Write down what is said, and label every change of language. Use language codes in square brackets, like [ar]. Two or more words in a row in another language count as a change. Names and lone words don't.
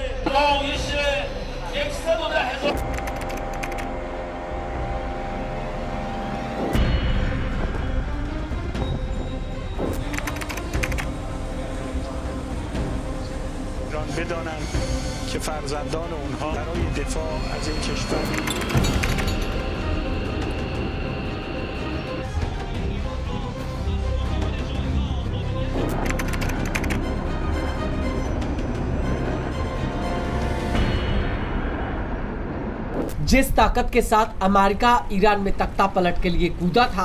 [fa] بدانند که فرزندان اونها برای دفاع از این کشور [hi] जिस ताकत के साथ अमेरिका ईरान में तख्ता पलट के लिए कूदा था,